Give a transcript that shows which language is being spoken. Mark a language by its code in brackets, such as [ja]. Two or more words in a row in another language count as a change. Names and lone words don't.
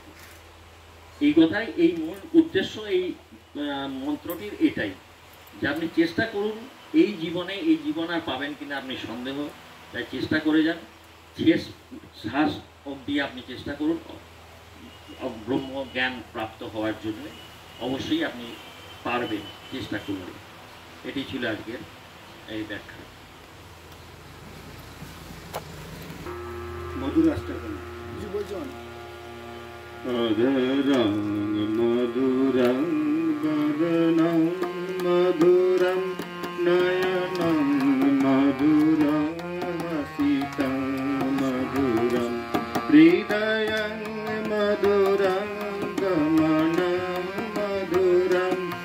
[bn] এই কথাই, এই মূল উদ্দেশ্য এই মন্ত্রটির এটাই, যে আপনি চেষ্টা করুন এই জীবনে, এই জীবন আর পাবেন কিনা আপনি সন্দেহ, তাই চেষ্টা করে যান, শেষ শ্বাস অবধি আপনি চেষ্টা করুন ব্রহ্মজ্ঞান প্রাপ্ত হওয়ার জন্য। অবশ্যই আপনি পারবেন, চেষ্টা করবেন। এটি ছিল আজকের এই ব্যাখ্যা। মধুর আস্তাবল কিছু বলছেন? [sa] অধরং মধুরং বদনং মধুরং নয়নং মধুরং হাসিতং মধুরং হৃদয়ং মধুরং গমনং মধুরং